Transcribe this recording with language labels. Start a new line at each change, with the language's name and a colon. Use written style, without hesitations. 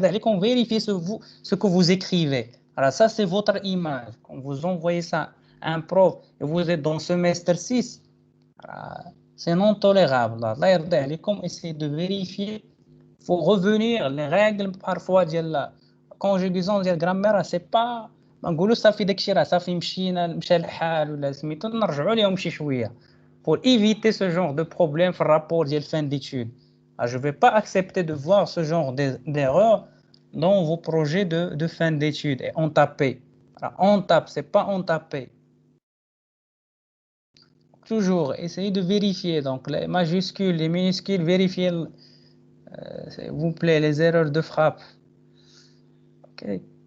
French: On vérifie ce que vous écrivez. Alors ça, c'est votre image. Quand vous envoyez ça à un prof et vous êtes dans le semestre 6, c'est non tolérable. Essayez de vérifier. Il faut revenir. Les règles, parfois, de la conjugaison de la grammaire, c'est pas...
Arabic: نقولوا صافي داكشي راه صافي مشى الحال ولا سميتو نرجعوا لهم شي شويه
French: pour éviter ce genre de problème
Arabic: في الرابور ديال
French: fin d'études. Je ne vais pas accepter de voir ce genre d'erreur dans vos projets de fin d'études. Et on tapait. On tape, c'est pas on tapait. Toujours, essayez de vérifier. Donc, les majuscules, les minuscules, vérifiez, s'il vous plaît, les erreurs de frappe. Okay.